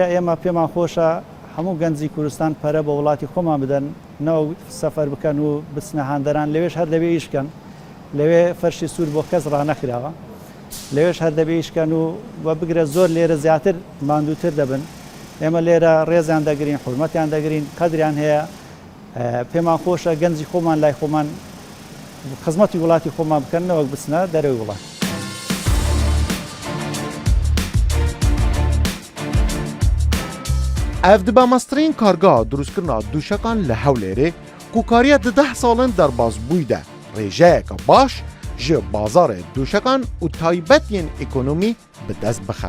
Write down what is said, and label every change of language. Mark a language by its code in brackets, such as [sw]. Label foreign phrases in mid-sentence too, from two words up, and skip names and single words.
[ckb] ئێمە پێمان خۆشە هەموو گەنجی کوردستان پەرە بە وڵاتی خۆمان بدەن نەوە سەفەر بکەن و بچنە هاندەران لەوێش هەر دەبێ ئیشکەن لەوێ فەرشی سوور بۆ کەس ڕانەکراوە لەوێش هەر دەبێ ئیشکەن و بگرە زۆر لێرە زیاتر ماندووتر دەبن ئێمە لێرە ڕێزیان دەگرین حورمەتیان دەگرین قەدریان هەیە پێمان خۆشە گەنجی خۆمان لای خۆمان خزمەتی وڵاتی خۆمان بکەنەوە بچنە دەرەوەی وڵات. [ku] Ev dibe meztirîn kargeha drûstkirina dûşekan li Hewlêrê ku kariya di 10 salên derbas bûyî de rêjeyeke baş ji bazarê dûşekan û taybetiyên ekonomî bi dest bixe.